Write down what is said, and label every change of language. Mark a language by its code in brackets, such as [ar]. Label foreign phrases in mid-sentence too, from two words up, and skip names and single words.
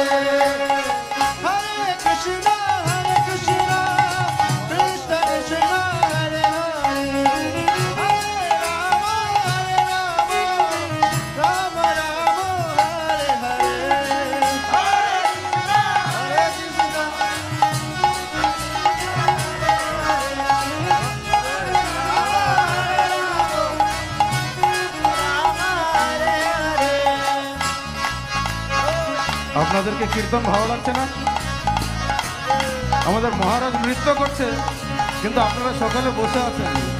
[sa] Hare Krishna Krishna Krishna Hare Hare Hare Rama Rama Rama Hare Hare [bn] Hare Krishna আপনাদেরকে কীর্তন ভালো লাগছে না? আমাদের মহারাজ নৃত্য করছে কিন্তু আপনারা সকালে বসে আছেন।